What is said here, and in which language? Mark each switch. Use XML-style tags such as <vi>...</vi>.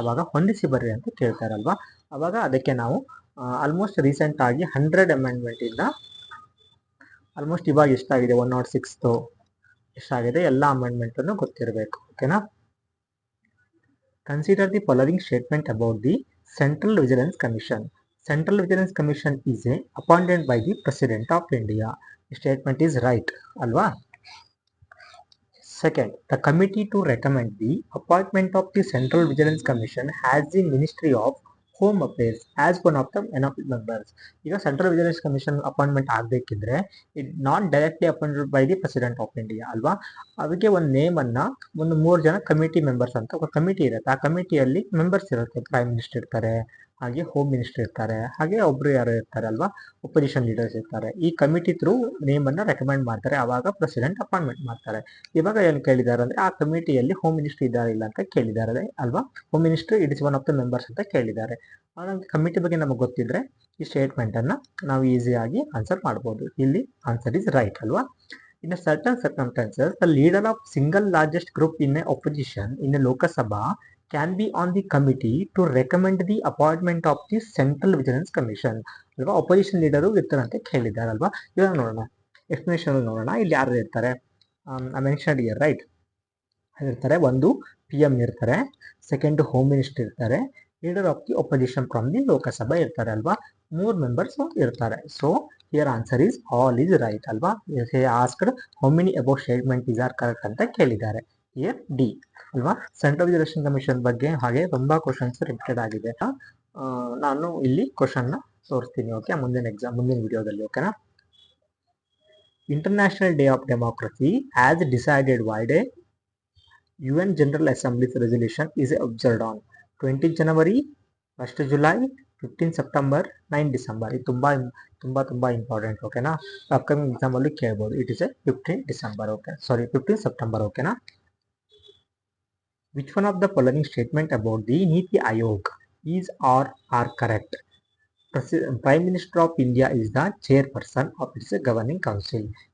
<kn>ಅವಾಗ ಹೊಂದಿಸಿ ಬರ್ರಿ ಅಂತ ಕೇಳ್ತಾರಲ್ವಾ. ಅವಾಗ ಅದಕ್ಕೆ ನಾವು ಆಲ್ಮೋಸ್ಟ್ ರೀಸೆಂಟಾಗಿ 100 ಅಮೆಂಡ್ಮೆಂಟಿಂದ ಆಲ್ಮೋಸ್ಟ್ ಇವಾಗ ಎಷ್ಟಾಗಿದೆ, 106 ಎಷ್ಟಾಗಿದೆ, ಎಲ್ಲ ಅಮೆಂಡ್ಮೆಂಟನ್ನು ಗೊತ್ತಿರಬೇಕು. ಓಕೆನಾ.</kn> <en>Consider the following statement about the Central Vigilance Commission. Central Vigilance Commission is appointed by the President of India. The statement is right, alva. Second, the committee to recommend the appointment of the Central Vigilance Commission has the Ministry of Home Affairs as one of the members.</en> <kn>ಈಗ central vigilance commission appointment ಆಗಬೇಕಿದ್ರೆ</kn> <en>it not directly appointed by the President of India</en> <kn>ಅಲ್ವಾ. ಅದಕ್ಕೆ ಒಂದು ನೇಮನ್ನು ಒಂದು 3 ಜನ committee members ಅಂತ ಒಂದು committee ಇರುತ್ತೆ. ಆ ಕಮಿಟಿಯಲ್ಲಿ ಮೆಂಬರ್ಸ್ ಇರುತ್ತೆ. ಪ್ರೈಮ್ ಮಿನಿಸ್ಟರ್ ಇರ್ತಾರೆ, ಹಾಗೆ ಹೋಮ್ ಮಿನಿಸ್ಟರ್ ಇರ್ತಾರೆ, ಹಾಗೆ ಒಬ್ರು ಯಾರು ಇರ್ತಾರೆ ಅಲ್ವಾ, ಒಪೋಸಿಷನ್ ಲೀಡರ್ಸ್ ಇರ್ತಾರೆ. ಈ ಕಮಿಟಿ ಥ್ರೂ ನೇಮನ್ನು ರೆಕಮೆಂಡ್ ಮಾಡ್ತಾರೆ, ಆವಾಗ ಪ್ರೆಸಿಡೆಂಟ್ ಅಪಾಯಿಂಟ್ಮೆಂಟ್ ಮಾಡ್ತಾರೆ. ಇವಾಗ ಏನು ಕೇಳಿದ್ದಾರೆ ಅಂದರೆ ಆ ಕಮಿಟಿಯಲ್ಲಿ ಹೋಮ್ ಮಿನಿಸ್ಟರ್ ಇದ್ದಾರೆ ಇಲ್ಲ ಅಂತ ಕೇಳಿದ್ದಾರೆ ಅಲ್ವಾ.</kn> <en>home minister it is one of the members</en> <kn>ಅಂತ ಕೇಳಿದ್ದಾರೆ. ಕಮಿಟಿ ಬಗ್ಗೆ ನಮಗೆ ಗೊತ್ತಿದ್ರೆ ಈ ಸ್ಟೇಟ್ಮೆಂಟನ್ನು ನಾವು ಈಸಿಯಾಗಿ ಆನ್ಸರ್ ಮಾಡ್ಬೋದು.</kn> <en>ಇಲ್ಲಿ answer is right ಅಲ್ವಾ. In a certain circumstances, the leader of single largest group in a opposition in a Lok Sabha can be on the committee to recommend the appointment of the Central Vigilance Commission.</en> <kn>ಅಲ್ವಾ, opposition leader ಇರ್ತಾರೆ ಅಂತ ಕೇಳಿದ್ದಾರೆ ಅಲ್ವಾ. ಇವಾಗ ನೋಡೋಣ, explanation ನೋಡೋಣ. ಇಲ್ಲಿ ಯಾರು ಇರ್ತಾರೆ, ಮೆನ್ಷನ್ಡ್ ಇಯರ್ ರೈಟ್ ಇರ್ತಾರೆ. ಒಂದು PM ಇರ್ತಾರೆ, ಸೆಕೆಂಡ್ ಹೋಮ್ ಮಿನಿಸ್ಟರ್ ಇರ್ತಾರೆ,</kn> <en>leader of the opposition from the Lok Sabha</en> <kn>ಇರ್ತಾರೆ ಅಲ್ವಾ. 3 ಮೆಂಬರ್ಸ್ ಇರ್ತಾರೆ.</kn> <en>So here answer is all is right ಅಲ್ವಾ. Asked how many above statement is are correct</en> <kn>ಅಂತ ಕೇಳಿದ್ದಾರೆ.</kn> <en>Here D ಅಲ್ವಾ.</en> <kn>ಸೆಂಟ್ರಲ್ ವಿಜಿಲೆನ್ಸ್ ಕಮಿಷನ್ ಬಗ್ಗೆ ಹಾಗೆ ತುಂಬಾ ಕ್ವಶನ್ಸ್ ರಿಪೀಟೆಡ್ ಆಗಿದೆ. ನಾನು ಇಲ್ಲಿ ಕ್ವಶನ್ನ ತೋರಿಸ್ತೀನಿ. ಓಕೆ, ಮುಂದಿನ ವಿಡಿಯೋದಲ್ಲಿ. ಓಕೆನಾ.</kn> <en>International day of democracy as decided by the UN General Assembly's resolution is observed on 20 January, 1 July, 15 September, 9 December.</en> <kn>ಇದು ತುಂಬ ಇಂಪಾರ್ಟೆಂಟ್. ಓಕೆನಾ. ಅಪ್ಕಮಿಂಗ್ ಎಕ್ಸಾಮಲ್ಲಿ ಕೇಳ್ಬೋದು.</kn> <en>It is 15 December.</en> <kn>Okay, sorry 15 September. ಓಕೆನಾ.</kn> <en>Which one of the following statement about the Niti Aayog is are correct? Prime minister of India is the chairperson of its governing council.</en>